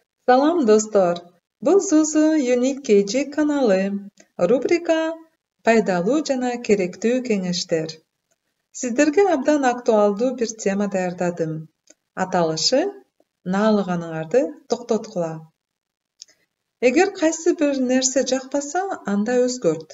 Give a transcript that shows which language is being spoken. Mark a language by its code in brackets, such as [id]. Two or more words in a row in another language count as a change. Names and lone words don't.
[ky] Salam dostlar. Бұл Zuzu Unique KG kanalı. Rubrika пайдалуу жана керектүү кеңештер. Сиздерге абдан актуалдуу бир тема даярдадым. Аталышы наалыганыңарды токтоткула. Эгер кайсы бир нерсе жакпаса, анда өзгөрт.